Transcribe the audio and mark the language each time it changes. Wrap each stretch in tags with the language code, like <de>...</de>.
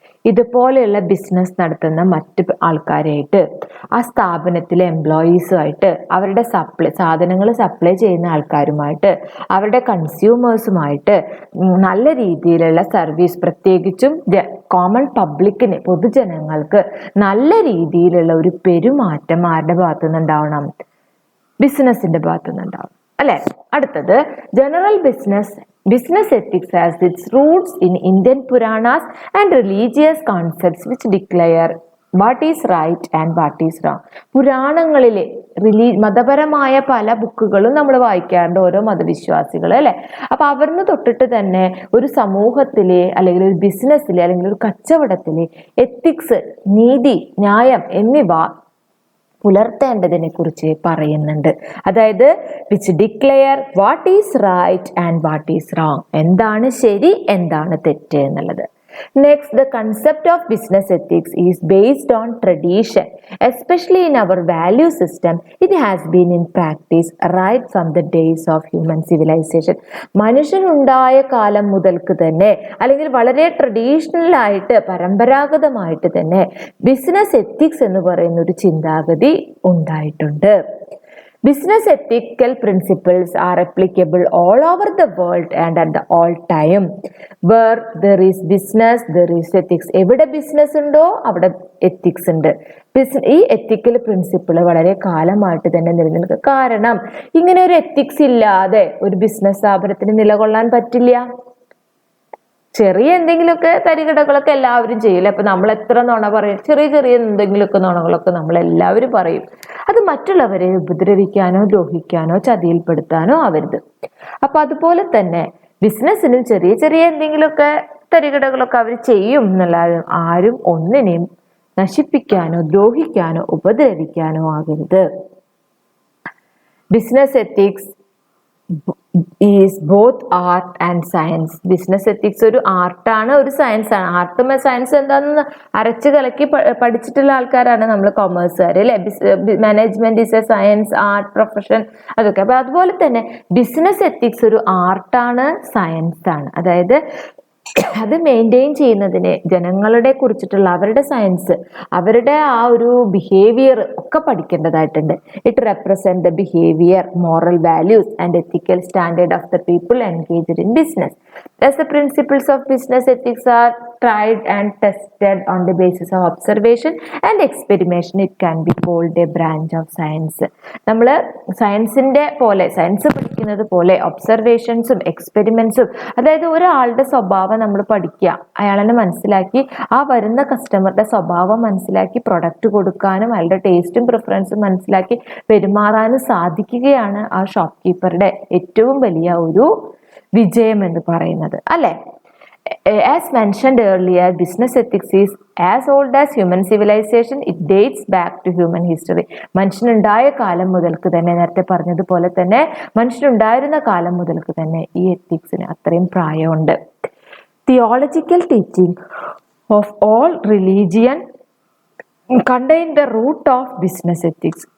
<ml>ഇതുപോലെയുള്ള ബിസിനസ് നടത്തുന്ന മറ്റ് ആൾക്കാരായിട്ട്, ആ സ്ഥാപനത്തിലെ എംപ്ലോയീസുമായിട്ട്, അവരുടെ സാധനങ്ങൾ സപ്ലൈ ചെയ്യുന്ന ആൾക്കാരുമായിട്ട്, അവരുടെ കൺസ്യൂമേഴ്സുമായിട്ട് നല്ല രീതിയിലുള്ള സർവീസ്, പ്രത്യേകിച്ചും കോമൺ പബ്ലിക്കിന്, പൊതുജനങ്ങൾക്ക് നല്ല രീതിയിലുള്ള ഒരു പെരുമാറ്റം ആരുടെ ഭാഗത്തുനിന്നുണ്ടാവണം? ബിസിനസിന്റെ ഭാഗത്തുനിന്നുണ്ടാവണം അല്ലെ? അടുത്തത് general</ml> <en>Business ethics has its roots in Indian Puranas and religious concepts which declare what is right and what is wrong.</en> <ml>പുരാണങ്ങളിലെ മതപരമായ പല ബുക്കുകളും നമ്മൾ വായിക്കാറുണ്ട്, ഓരോ മതവിശ്വാസികൾ അല്ലെ. അപ്പൊ അവിടുന്ന് തൊട്ടിട്ട് തന്നെ ഒരു സമൂഹത്തിലെ അല്ലെങ്കിൽ ഒരു ബിസിനസ്സിലെ അല്ലെങ്കിൽ ഒരു കച്ചവടത്തിലെ എത്തിക്സ്, നീതി, ന്യായം എന്നിവ പുലർത്തേണ്ടതിനെ കുറിച്ച് പറയുന്നുണ്ട്. അതായത്</ml> <en>which declare what is right and what is wrong,</en> <ml>എന്താണ് ശരി എന്താണ് തെറ്റ് എന്നുള്ളത്.</ml> <en>Next, the concept of business ethics is based on tradition, especially in our value system. It has been in practice right from the days of human civilization.</en> <ml>മനുഷ്യനുണ്ടായ കാലം മുതൽക്ക് തന്നെ, അല്ലെങ്കിൽ വളരെ ട്രഡീഷണൽ ആയിട്ട്, പരമ്പരാഗതമായിട്ട് തന്നെ ബിസിനസ് എത്തിക്സ് എന്ന് പറയുന്ന ഒരു ചിന്താഗതി ഉണ്ടായിട്ടുണ്ട്.</ml> <en>Business ethical principles are applicable all over the world and at all time. Where there is business, there is ethics.</en> <ml>എവിടെ ബിസിനസ് ഉണ്ടോ അവിടെ എത്തിക്സ് ഉണ്ട്. ഈ എത്തിക്കൽ പ്രിൻസിപ്പിൾ വളരെ കാലമായിട്ട് തന്നെ നിലനിൽക്കുക. കാരണം ഇങ്ങനെ ഒരു എത്തിക്സ് ഇല്ലാതെ ഒരു ബിസിനസ് സ്ഥാപനത്തിന് നിലകൊള്ളാൻ പറ്റില്ല. ചെറിയ എന്തെങ്കിലുമൊക്കെ തരികിടകളൊക്കെ എല്ലാവരും ചെയ്യില്ല. അപ്പൊ നമ്മൾ എത്ര നുണ പറയും, ചെറിയ ചെറിയ എന്തെങ്കിലുമൊക്കെ നുണകളൊക്കെ നമ്മൾ എല്ലാവരും പറയും. അത് മറ്റുള്ളവരെ ഉപദ്രവിക്കാനോ ദ്രോഹിക്കാനോ ചതിയിൽപ്പെടുത്താനോ ആവരുത്. അപ്പൊ അതുപോലെ തന്നെ ബിസിനസ്സിനും ചെറിയ ചെറിയ എന്തെങ്കിലുമൊക്കെ തരികിടകളൊക്കെ അവർ ചെയ്യും എന്നല്ലാതെ ആരും ഒന്നിനെയും നശിപ്പിക്കാനോ ദ്രോഹിക്കാനോ ഉപദ്രവിക്കാനോ ആകരുത്.</ml> <en>Business ethics is both art and science.</en> <ml>Business ethics ഒരു ആർട്ടാണ്, ഒരു സയൻസ് ആണ്. ആർട്ടും സയൻസ് എന്താണെന്ന് അരച്ച് കലക്കി പഠിച്ചിട്ടുള്ള ആൾക്കാരാണ് നമ്മൾ കൊമേഴ്സുകാർ അല്ലെ.</ml> <en>management is a science, art, profession,</en> <ml>അതൊക്കെ. അപ്പൊ അതുപോലെ തന്നെ ബിസിനസ് എത്തിക്സ് ഒരു ആർട്ടാണ്, സയൻസ് ആണ്. അതായത് അത് മെയിൻറ്റെയിൻ ചെയ്യുന്നതിന് ജനങ്ങളുടെ കുറിച്ചിട്ടുള്ള അവരുടെ സയൻസ്, അവരുടെ ആ ഒരു ബിഹേവിയർ ഒക്കെ പഠിക്കേണ്ടതായിട്ടുണ്ട്.</ml> <en>It represent the behaviour, moral values and ethical standard of the people engaged in business. As the principles of business ethics are tried and tested on the basis of observation and experimentation, it can be called a branch of science.</en> <ml>നമ്മൾ സയൻസിന്റെ പോലെ, science പഠിക്കുന്നത് പോലെ ഒബ്സർവേഷൻസും എക്സ്പെരിമെന്റ്സും, അതായത് ഒരാളുടെ സ്വഭാവം നമ്മൾ പഠിക്കുക, അയാളെ മനസ്സിലാക്കി ആ വരുന്ന കസ്റ്റമറുടെ സ്വഭാവം മനസ്സിലാക്കി പ്രൊഡക്റ്റ് കൊടുക്കാനും അയാളുടെ ടേസ്റ്റും പ്രിഫറൻസും മനസ്സിലാക്കി പെരുമാറാനും സാധിക്കുകയാണ് ആ ഷോപ്പ് കീപ്പറുടെ ഏറ്റവും വലിയ ഒരു വിജയം എന്ന് പറയുന്നത് അല്ലെ.</ml> <en>As mentioned earlier, business ethics is as old as human civilization. It dates back to human history.</en> <ml>മനുഷ്യനുണ്ടായ കാലം മുതൽക്ക് തന്നെ, നേരത്തെ പറഞ്ഞതുപോലെ തന്നെ മനുഷ്യനുണ്ടായിരുന്ന കാലം മുതൽക്ക് തന്നെ ഈ എത്തിക്സിന് അത്രയും പ്രായമുണ്ട്.</ml> <en>Theological teaching of all religion contain the root of business ethics.</en>